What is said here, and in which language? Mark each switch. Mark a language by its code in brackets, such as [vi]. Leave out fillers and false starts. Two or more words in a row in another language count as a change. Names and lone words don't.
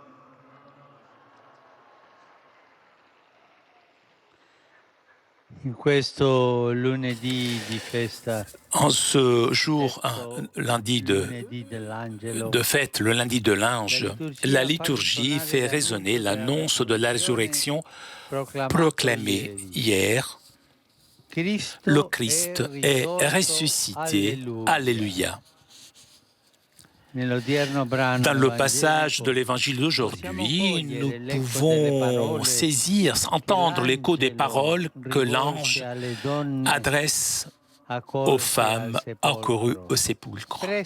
[it] In questo lunedì di festa, [fr] En ce jour, lundi [it] lunedì dell'Angelo, [fr] de fête, le lundi de l'Ange, la liturgie fait résonner l'annonce de la résurrection proclamée hier. Le Christ est ressuscité. Alléluia. Dans le passage de l'évangile d'aujourd'hui, nous pouvons saisir, entendre l'écho des paroles que l'ange adresse aux femmes accourues au sépulcre.